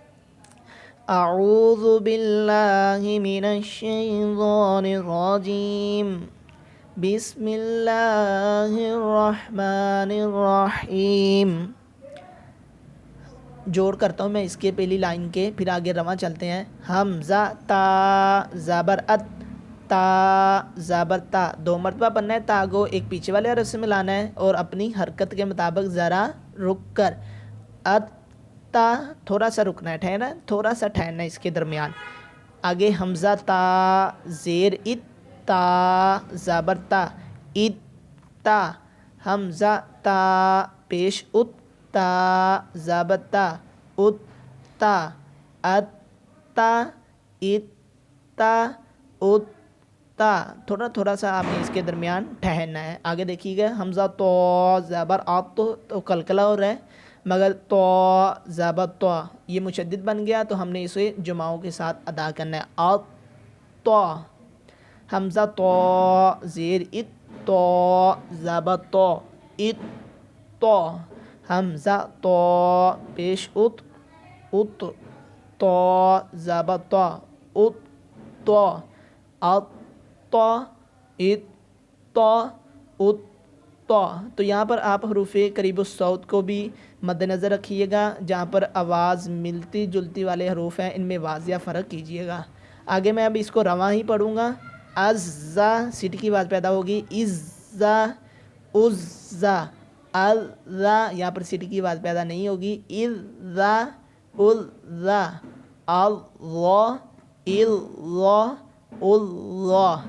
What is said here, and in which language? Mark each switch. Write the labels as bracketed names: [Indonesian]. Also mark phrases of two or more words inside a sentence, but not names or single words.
[Arabic] اعوذ باللہ من الشیطان الرجیم، بسم اللہ الرحمن الرحیم۔ [Urdu] جوڑ کرتا ہوں میں اس کے پہلی لائن کے، پھر آگے رواں چلتے ہیں۔ حمزہ تا زبر ات، تا زبر تا، 2 مرتبہ پڑھنا ہے۔ تا کو ایک پیچھے والے حرف سے ملانا ہے اور اپنی حرکت کے مطابق ذرا رک کر۔ ات تا، تھوڑا سا رکنا ہے، ٹھہرنا ہے، تھوڑا سا ٹھہرنا ہے اس کے درمیان۔ آگے حمزہ تا زیر ات، تا زبر تا، ات تا، حمزہ تا پیش ات، تا زبر تا، ات تا، ات تا، ات تا، ات تا، تھوڑا تھوڑا سا آپ نے اس کے درمیان ٹھہرنا ہے۔ آگے دیکھیے گا، حمزہ تو زبر آپ تو قلقلہ ہو رہا ہے، مگر تو زبر تو یہ مشدد بن گیا، تو ہم نے اسے جماؤں کے ساتھ ادا کرنا ہے۔ آ تو، حمزہ تو زیر ات، تو زبر تو، ات تو، حمزہ تو پیش ات، ات تو زبر تو، ات تو، ات تو، ات تو، ات تو یہاں پر آپ حروف قریب الصوت کو بھی مد نظر رکھیے گا، جہاں پر آواز ملتی جلتی والے حروف ہیں ان میں واضح فرق کیجیے گا۔ آگے میں اب اس کو رواں ہی پڑھوں گا۔ ازا، سیٹ کی آواز پیدا ہوگی، ازا، ازا، ازا، یہاں پر سیٹ کی آواز پیدا نہیں ہوگی، ازا، ازا، اللہ، اللہ، اللہ۔